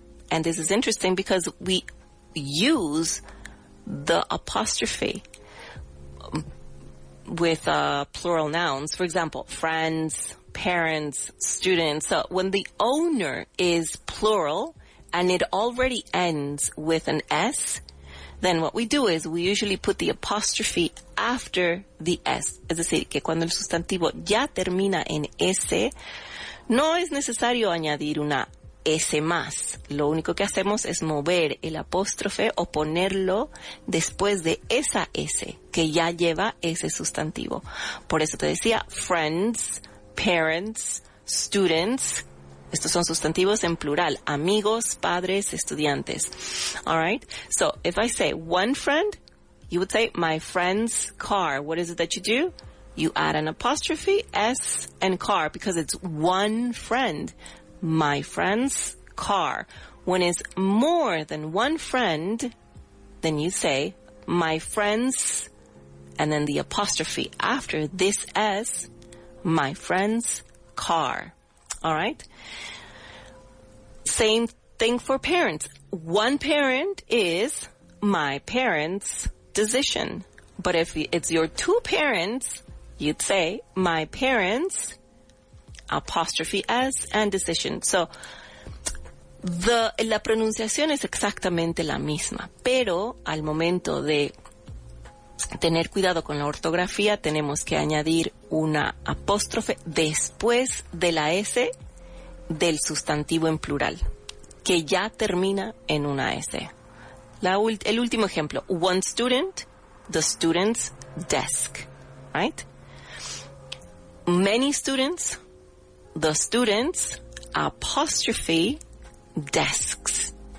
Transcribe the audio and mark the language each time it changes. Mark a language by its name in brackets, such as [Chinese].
[English] And this is interesting because we use the apostrophe with plural nouns. For example, friends, parents, students. So when the owner is plural and it already ends with an S, then what we do is we usually put the apostrophe after the S. [Spanish] Es decir, que cuando el sustantivo ya termina en S, no es necesario añadir una S más. Lo único que hacemos es mover el apóstrofe o ponerlo después de esa S que ya lleva ese sustantivo. Por eso te decía [English] friends, parents, students. [Spanish] Estos son sustantivos en plural. Amigos, padres, estudiantes. [English] All right? So if I say one friend, you would say my friend's car. What is it that you do? You add an apostrophe, S, and car because it's one friend. My friend's car. When it's more than one friend, then you say my friend's, and then the apostrophe after this S, my friend's car. All right? Same thing for parents. One parent is my parents' decision. But if it's your two parents, you'd say my parents' apostrophe S and decision. [Spanish] So, la pronunciación es exactamente la misma, pero al momento de tener cuidado con la ortografía, tenemos que añadir una apóstrofe después de la S del sustantivo en plural, que ya termina en una S. El último ejemplo. [English] One student, the student's desk, right? Many students, the students, apostrophe, desks.